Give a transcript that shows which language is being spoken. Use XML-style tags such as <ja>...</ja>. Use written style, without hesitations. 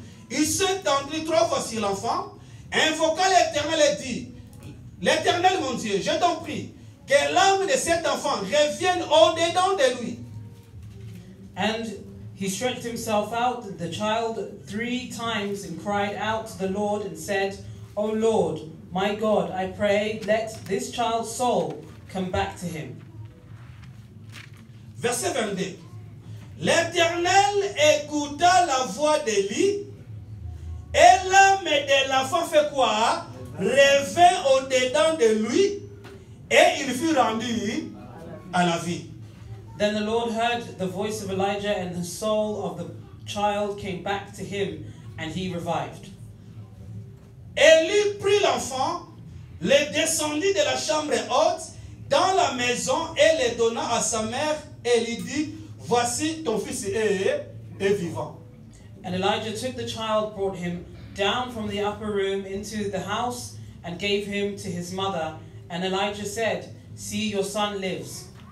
<fr>Il s'étendit 3 fois sur l'enfant, invoqua l'Éternel et dit, l'Éternel mon Dieu, je t'en prie, que l'âme de cet enfant revienne au-dedans de lui.</fr> <en>And he stretched himself out, the child, 3 times, and cried out to the Lord and said, O Lord, my God, I pray, let this child's soul come back to him.</en> <fr>Verset 22. L'Éternel écouta la voix d'Élie, et l'âme de l'enfant fait quoi? Revint au-dedans de lui, et il fut rendu à la vie.</fr> <en>Then the Lord heard the voice of Elijah, and the soul of the child came back to him, and he revived.</en> <fr>Élie prit l'enfant, le descendit de la chambre haute dans la maison et le donna à sa mère et lui dit, voici ton fils est vivant.</fr> <en>And Elijah took the child, brought him down from the upper room into the house, and gave him to his mother. And Elijah said, see, your son lives.</en>